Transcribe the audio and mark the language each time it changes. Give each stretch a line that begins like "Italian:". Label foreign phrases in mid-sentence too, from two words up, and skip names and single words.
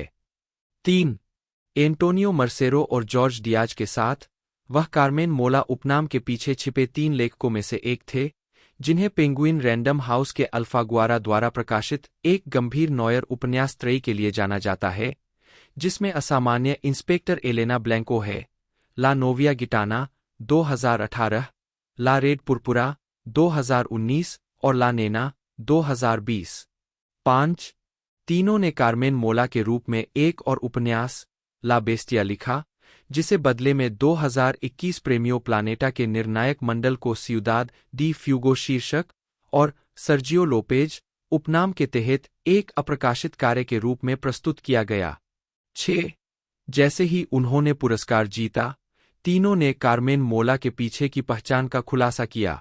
Hindi: 3 एंटोनियो मर्सेरो और जॉर्ज डियाज के साथ, वह कार्मेन मोला उपनाम के पीछे छिपे 3 लेखकों में से एक थे, जिन्हें पेंगुइन रैंडम हाउस के अल्फागुआरा द्वारा प्रकाशित एक गंभीर नॉयर उपन्यास त्रयी के लिए जाना जाता है, जिसमें असामान्य इंस्पेक्टर एलेना ब्लैंको है। ला नोविया गिटाना, 2018, ला रेड पुरपुरा, 2019 और ला नेना, 2020। 5 तीनों ने कार्मेन मोला के रूप में एक और उपन्यास, ला बेस्टिया लिखा, जिसे बदले में 2021 प्रेमियो प्लानेटा के निर्णायक मंडल को सियुदाद डी फ्यूगो शीर्षक और सर्जियो लोपेज उपनाम के तहत एक अप्रकाशित कार्य के रूप में प्रस्तुत किया गया। 6 जैसे ही उन्होंने पुरस्कार जीता, तीनों ने कार्मेन मोला के पीछे की पहचान का खुलासा किया।